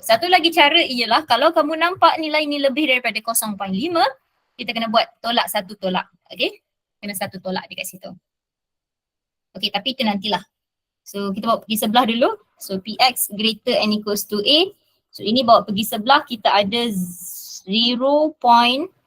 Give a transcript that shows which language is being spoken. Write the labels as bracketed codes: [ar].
[ms] Satu lagi cara ialah kalau kamu nampak nilai ni lebih daripada 0.5, kita kena buat tolak 1 tolak. Okay, kena 1 tolak dekat situ. Okay, tapi itu nantilah. So kita bawa pergi sebelah dulu. [en] So PX greater and equals to A. [ms] So ini bawa pergi sebelah, kita ada 0.10199.